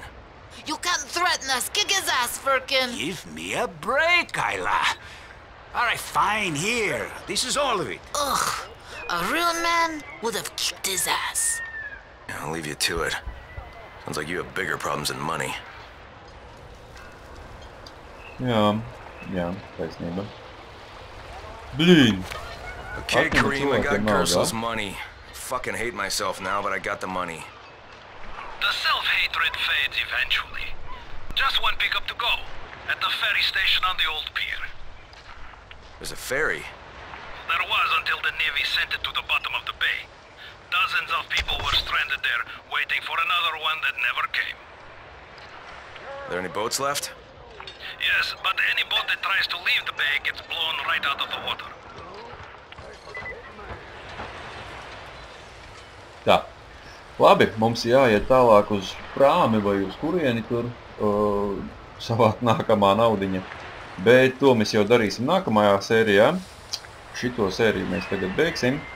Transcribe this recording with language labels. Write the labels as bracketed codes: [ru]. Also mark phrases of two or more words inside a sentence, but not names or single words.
[en] You can't threaten us. Kick his ass, Firkin. Give me a break, Isla. All right, fine, here. This is all of it. Ugh. A real man would have kicked his ass. I'll leave you to it. Sounds like you have bigger problems than money. [lv] Jā, taisnība. Blīn! [en] Okay, Kareem, I got Gersel's money. Fucking hate myself now, but I got the money. The self-hatred fades eventually. Just one pickup to go. At the ferry station on the old pier. There's a ferry? There was until the Navy sent it to the bottom of the bay. Dozens of people were stranded there, waiting for another one that never came. Are there any boats left? Yes, but any boat that tries to leave the bay gets blown right out of the water. [lv] Tā. Labi, mums jāiet tālāk uz prāmi vai uz kurieni tur savākt nākamā naudiņa. Bet to mēs jau darīsim nākamajā sērijā. Šito sēriju mēs tagad beigsim.